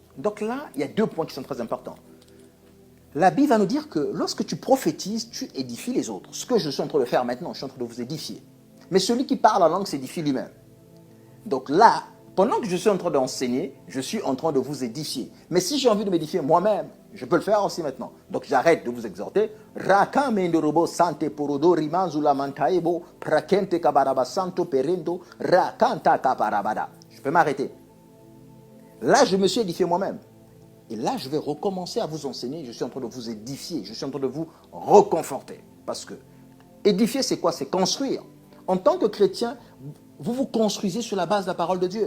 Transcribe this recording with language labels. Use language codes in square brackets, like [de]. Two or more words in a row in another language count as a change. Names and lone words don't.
[fr] Donc là, il y a deux points qui sont très importants. La Bible va nous dire que lorsque tu prophétises, tu édifies les autres. Ce que je suis en train de faire maintenant, je suis en train de vous édifier. Mais celui qui parle en langue s'édifie lui-même. Donc là, pendant que je suis en train d'enseigner, je suis en train de vous édifier. Mais si j'ai envie de m'édifier moi-même, Je peux le faire aussi maintenant. Donc j'arrête de vous exhorter. Raka mendorobo sante porodo rimanzula mantaebo prakente kabaraba santo perendo rakanta kabarabada. Je peux m'arrêter. Là, je me suis édifié moi-même. Et là, je vais recommencer à vous enseigner. Je suis en train de vous édifier. Je suis en train de vous reconforter. Parce que édifier, c'est quoi? C'est construire. En tant que chrétien, vous vous construisez sur la base de la parole de Dieu.